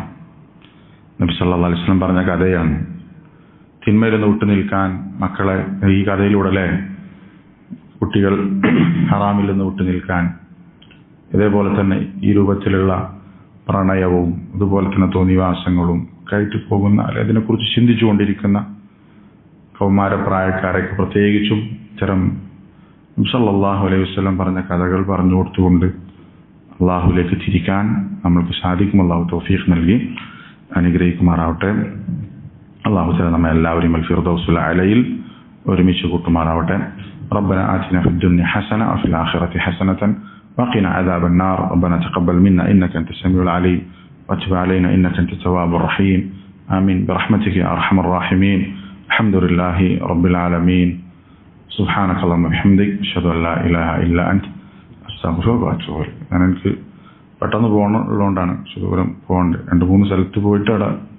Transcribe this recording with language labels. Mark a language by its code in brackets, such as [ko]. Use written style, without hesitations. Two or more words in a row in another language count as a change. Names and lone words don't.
[ml] നബി [ar] صلى الله عليه وسلم [ml] പറഞ്ഞ കഥയാണ്. തിന്മയിൽ നിന്ന് വിട്ടു നിൽക്കാൻ മക്കളെ ഈ കഥയിലൂടെ അല്ലേ, കുട്ടികൾ ഹറാമിൽ നിന്ന് വിട്ടു നിൽക്കാൻ, ഇതേപോലെ തന്നെ ഈ രൂപത്തിലുള്ള പ്രണയവും അതുപോലെ തന്നെ തോന്നിവാസങ്ങളും കയറ്റി പോകുന്ന അല്ലെ അതിനെക്കുറിച്ച് ചിന്തിച്ചുകൊണ്ടിരിക്കുന്ന കൗമാരപ്രായക്കാരൊക്കെ പ്രത്യേകിച്ചും ഇത്തരം നബി [ar] صلى الله عليه وسلم [ml] പറഞ്ഞ കഥകൾ പറഞ്ഞു കൊടുത്തുകൊണ്ട് അള്ളാഹുലേക്ക് തിരിക്കാൻ നമ്മൾക്ക് സാധിക്കും. അള്ളാഹു തൗഫീഖ് നൽകി അനുഗ്രഹിക്കുമാറാവട്ടെ. [ar] الله تعالى [ml] നമ്മെ എല്ലാവരെയും [ar] الفردوس الأعلى [ml] ഒരുമിച്ച് കൂട്ടുമാറാവട്ടെ. [ar] ربنا آتنا في الدنيا حسنة وفي الآخرة حسنة وقنا عذاب النار. ربنا تقبل منا إنك أنت السميع العليم وتب علينا إنك أنت التواب الرحيم. آمين برحمتك يا أرحم الراحمين. الحمد لله رب العالمين. سبحانك اللهم وبحمدك أشهد أن لا إله إلا أنت أستغفرك وأتوب إليك. [ml] ഞാൻ എനിക്ക് പെട്ടെന്ന് പോകണമുള്ളതുകൊണ്ടാണ് ദൂരം പോകേണ്ടത്. 2-3 സ്ഥലത്ത് പോയിട്ട് അവിടെ